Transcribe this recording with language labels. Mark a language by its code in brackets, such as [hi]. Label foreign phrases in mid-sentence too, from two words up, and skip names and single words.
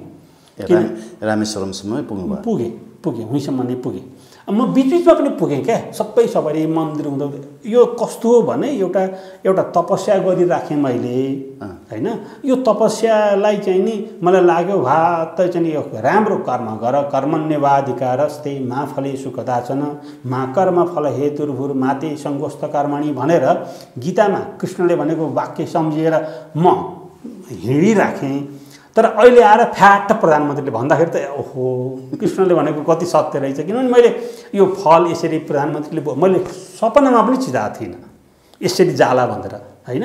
[ne] रामेश्वरमसम्म पुगेँ उहीँसम्म नै पुगेँ। म बिचबिचमा पनि पुगेँ क्या, सबै सबै मन्दिर हुँदा। यो कस्तो हो भने एउटा तपस्या गरिराखेँ मैले, होइन? यो तपस्यालाई चाहिँ नि मलाई लाग्यो त चाहिँ यो राम्रो कर्म गर, [sa] कर्मण्यवाधिकारस्ते मा फलेषु कदाचन मा कर्म फल हेतुर्भुर माते सङ्गोस्त कर्मणि [ne] भनेर गीतामा कृष्णले भनेको वाक्य सम्झिएर म हिँडिराखेँ। तर अहिले आएर फ्याट प्रधानमन्त्रीले भन्दाखेरि त ओहो कृष्णले भनेको कति सत्य रहेछ। किनभने मैले यो फल यसरी प्रधानमन्त्रीले मैले सपनामा पनि चिताएको थिइनँ यसरी जाला भनेर, होइन?